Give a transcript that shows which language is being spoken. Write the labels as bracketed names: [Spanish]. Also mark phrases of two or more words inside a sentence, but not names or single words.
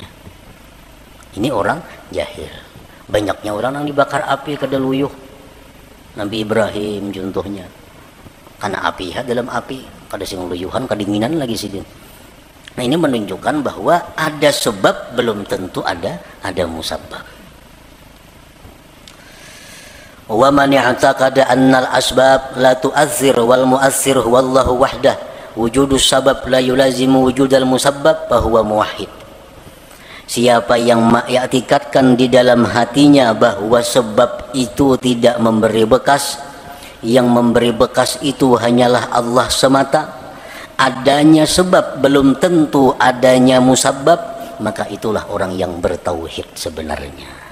[Banjar] Ini orang jahil. Banyaknya orang yang dibakar api kada luyuh. Nabi Ibrahim contohnya. Karena api dalam api kada sing luyuhan kedinginan lagi sidin. [Indonesian] Nah, ini menunjukkan bahwa ada sebab belum tentu ada musabbab. [Arabic] ومن اعتقد أن الأسباب لا تؤثر والمؤثر والله وحده وجود السبب لا يلازم وجود المسبب فهو موحد. [Indonesian] Siapa yang mengiktikadkan di dalam hatinya bahwa sebab itu tidak memberi bekas, yang memberi bekas itu hanyalah Allah semata, adanya sebab belum tentu adanya musabbab, maka itulah orang yang bertauhid sebenarnya.